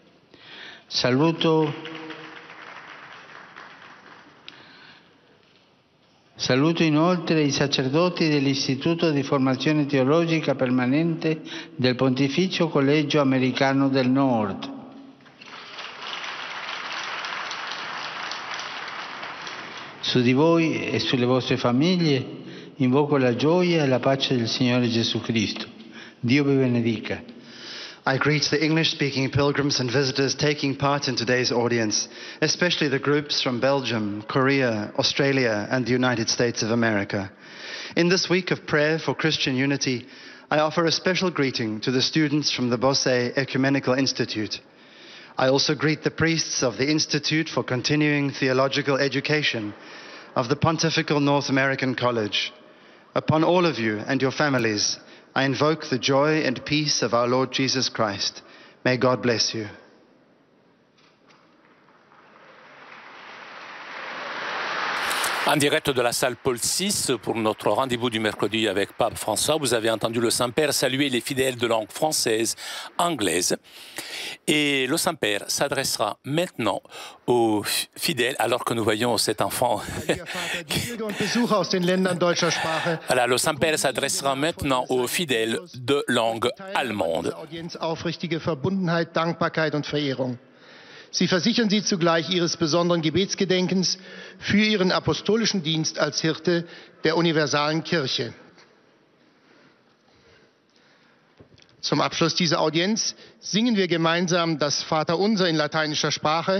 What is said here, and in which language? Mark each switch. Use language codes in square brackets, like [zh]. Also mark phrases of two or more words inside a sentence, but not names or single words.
[it] Saluto inoltre i sacerdoti dell'Istituto di Formazione Teologica Permanente del Pontificio Collegio Americano del Nord. Su di voi e sulle vostre famiglie invoco la gioia e la pace del Signore Gesù Cristo. Dio vi benedica. [en] I greet the English-speaking pilgrims and visitors taking part in today's audience, especially the groups from Belgium, Korea, Australia, and the United States of America. In this week of prayer for Christian unity, I offer a special greeting to the students from the Bossey Ecumenical Institute. I also greet the priests of the Institute for Continuing Theological Education of the Pontifical North American College. Upon all of you and your families, I invoke the joy and peace of our Lord Jesus Christ. May God bless you. [fr] En direct de la salle Paul VI pour notre rendez-vous du mercredi avec Pape François, vous avez entendu le Saint-Père saluer les fidèles de langue française, anglaise. Et le Saint-Père s'adressera maintenant aux fidèles, alors que nous voyons cet enfant. Voilà, le Saint-Père s'adressera maintenant aux fidèles de langue allemande. [de] Sie versichern sie zugleich ihres besonderen Gebetsgedenkens für ihren apostolischen Dienst als Hirte der universalen Kirche. Zum Abschluss dieser Audienz singen wir gemeinsam das Vaterunser in lateinischer Sprache.